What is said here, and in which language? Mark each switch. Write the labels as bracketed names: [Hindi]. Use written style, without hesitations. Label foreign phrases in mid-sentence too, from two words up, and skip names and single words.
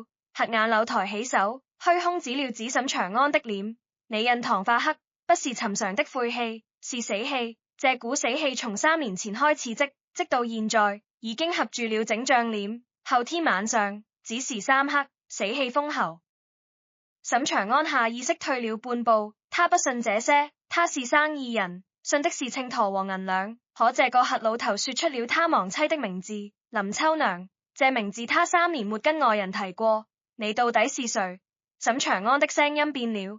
[Chinese] 瞎眼柳抬起手，虛空指了指沈長安的臉，你印堂發黑，不是尋常的晦氣，是死氣。這股死氣從3年前開始積到現在，已經合住了整張臉。後天晚上，子時3刻，死氣封喉。沈長安下意識退了半步，他不信這些，他是生意人，信的是秤砣和銀兩。可這個瞎老頭說出了他亡妻的名字，林秋娘，這名字他3年沒跟外人提過。你到底是誰？沈長安的聲音變了。